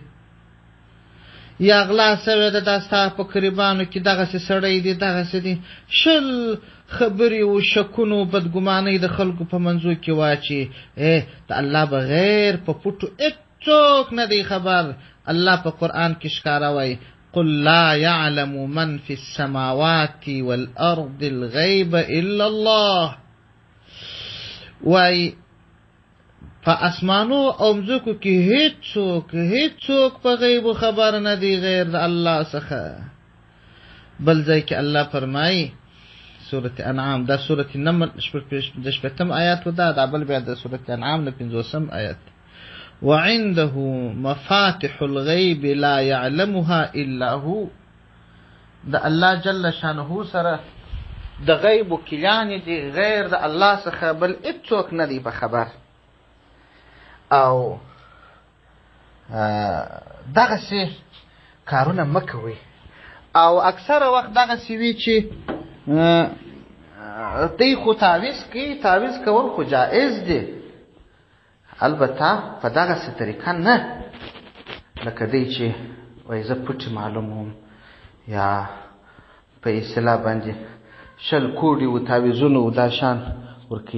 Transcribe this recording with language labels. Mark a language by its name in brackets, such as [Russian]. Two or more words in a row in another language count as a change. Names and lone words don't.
[Pashto] یا غلا سوې ده، دا ستا په قریبانو کې دغسې سړی دی، دغسې دی. شل خبرې و شکونو بدګمانۍ د خلکو په منځو کې واچي. د الله بغیر په پټو هېڅوک نه دی خبر. الله په قرآن کې ښکاره وایي [Arabic] قل لا يعلم من في السماوات والأرض الغيب إلا الله. [Pashto] وایي په اسمانو او مځکو کې هېڅوک په غیبو خبر نه دی غیر د الله څخه. بل ځای کې الله فرمایي سورة انعام، دا سورة نمل د 15 آیات و دا بل بیا د سورة انعام نه 50 آیات. [Arabic] وعنده مفاتح الغیب لا يعلمها الا هو. [Pashto] د الله جل شانه سره د غیب کلیان دي غیر د الله څخه بل هېڅوک نه دی په خبر. او دغسې کارونه مه کوئ. او اکثره وخت دغسې وي چې دی خو تعویض کوي، تعویض کول خو جایز دی، البته په دغسې طریقه نه لکه دی چې وایي زه پټې معلوموم یا په اصطلاح باندې شل کوډي و تعویضونه و دا شان ورکوي.